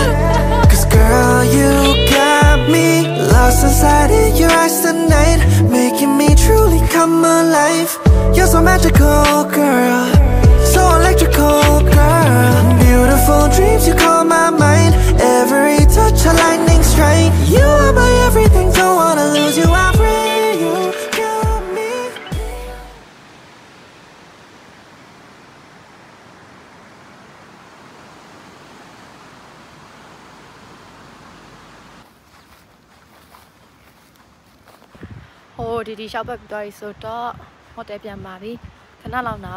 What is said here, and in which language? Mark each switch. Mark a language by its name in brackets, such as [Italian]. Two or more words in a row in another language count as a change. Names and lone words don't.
[English] Cause girl, you got me lost inside in your eyes tonight, making me truly come alive. You're so magical, girl, so electrical, girl. Beautiful dreams, you call my mind. Every touch a lightning strike. You are my everything, don't wanna lose you. I pray you got me. [Burmese] ဟိုဒီရှောက်ဘက်ပြီးသွားပြီဆိုတော့ဟိုတယ်ပြန်ပါပြီခဏလောက်နား